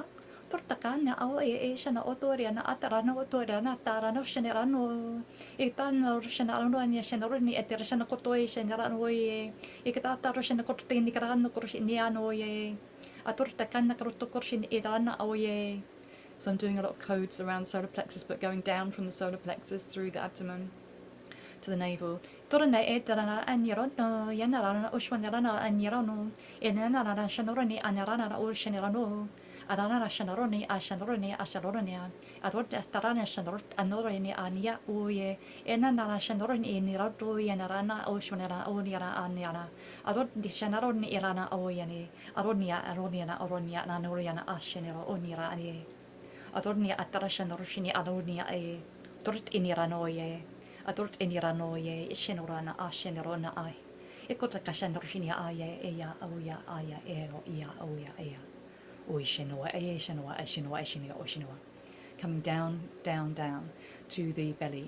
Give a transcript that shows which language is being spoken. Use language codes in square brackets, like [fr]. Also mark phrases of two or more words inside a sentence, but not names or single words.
[en] Tortakana au shana otoriana atarana otoriana tarano shanarano itano shanarano ania shanaroni eterashana kotoi shanarano ye ikata roshana kotin nikarano korshiniano ye atortakana krotokorshin irana oye. So I'm doing a lot of codes around solar plexus, but going down from the solar plexus through the abdomen to the navel. Torana etarana anirano yanarana ushwanarana anirano enanara shanaroni anarana or shanarano. Arana shanaroni ashanaroni arot tarana shanarot anoroni ania uye enana shanaroni nirato yanarana oshwanara oniara aniara arot di shanaroni irana oyani aroniana nanoriana ashanero onira ani aronia atara shanoroshini aronia e torot iniranoye adort iniranoye shanarana ashanerona ai ekota kashanoroshini aye eya oya aya eo ia oya eya. Coming down, down, down to the belly.